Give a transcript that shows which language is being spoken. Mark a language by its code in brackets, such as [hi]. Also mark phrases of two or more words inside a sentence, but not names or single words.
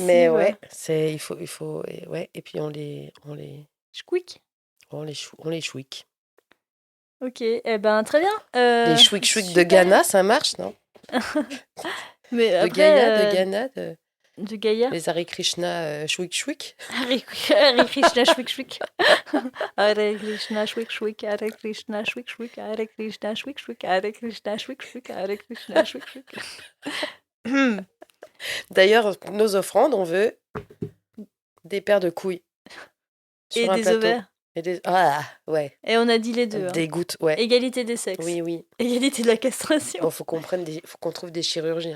[fr] Mais ouais, ouais. Et puis Chouic. on les chouic. Ok, eh ben très bien. Les chouic de super. Ghana, ça marche, non? Mais De après, Gaïa, de Ghana, de Gaïa. les Hare Krishna chouic. Hare Krishna chouic chouic. Hare Krishna chouic chouic. Hare Krishna chouic chouic. Hare Krishna chouic chouic. Hare Krishna chouic chouic. Hare Krishna chouic chouic. D'ailleurs, nos offrandes, on veut des paires de couilles Et sur un des plateau. ovaires. Ah, ouais. Et on a dit les deux. Des gouttes, ouais. Égalité des sexes. Oui, oui. Égalité de la castration. Bon, faut qu'on trouve des chirurgiens.